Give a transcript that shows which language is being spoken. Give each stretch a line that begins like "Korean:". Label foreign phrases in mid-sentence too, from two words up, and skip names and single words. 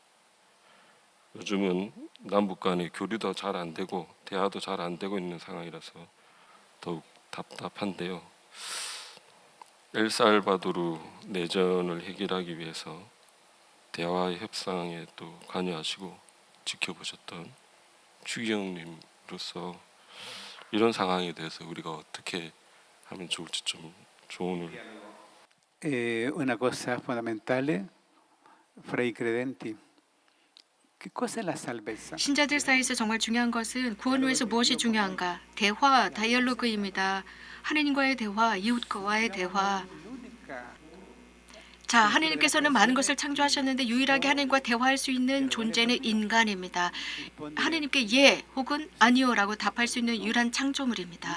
Korean: 요즘은 남북 간의 교류도 잘 안 되고 대화도 잘 안 되고 있는 상황이라서 더욱 답답한데요. 엘살바도르 내전을 해결하기 위해서 대화 협상에 또 관여하시고 지켜보셨던 추기경님으로서 이런 상황에 대해서 우리가 어떻게 하면 좋을지 좀 조언을.
Italian: Una cosa fondamentale fra i credenti. Che cosa è la salvezza?
Korean: 신자들 사이에서 정말 중요한 것은 구원을 위해서 무엇이 중요한가? 대화, 다이얼로그입니다. 하느님과의 대화, 이웃과의 대화. 자, 하느님께서는 많은 것을 창조하셨는데 유일하게 하느님과 대화할 수 있는 존재는 인간입니다. 하느님께 예 혹은 아니요라고 답할 수 있는 유일한 창조물입니다.